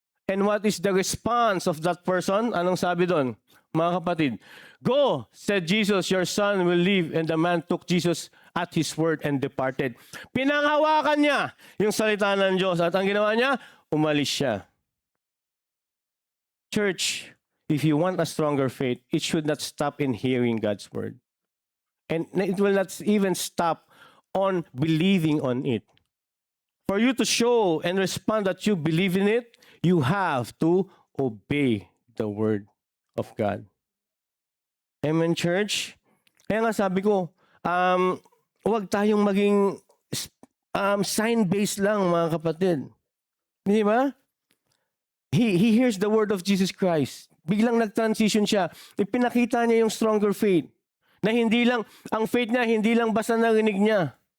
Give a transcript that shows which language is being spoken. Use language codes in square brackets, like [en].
[en] And what is the response of that person? [tl] Anong sabi doon, mga kapatid? [en] Go, said Jesus, your son will live. And the man took Jesus at his word and departed. [tl] Pinanghawakan niya yung salita ng Diyos. At ang ginawa niya, umalis siya. [en] Church, if you want a stronger faith, it should not stop in hearing God's word. And it will not even stop on believing on it. For you to show and respond that you believe in it, you have to obey the word of God. Amen, church? [tl] Kaya nga sabi ko, huwag tayong maging sign-based lang, mga kapatid. Di ba? [en] He hears the word of Jesus Christ. [tl] Biglang nag-transition siya. Ipinakita niya yung stronger faith. Na hindi lang, ang faith niya, hindi lang basta narinig niya.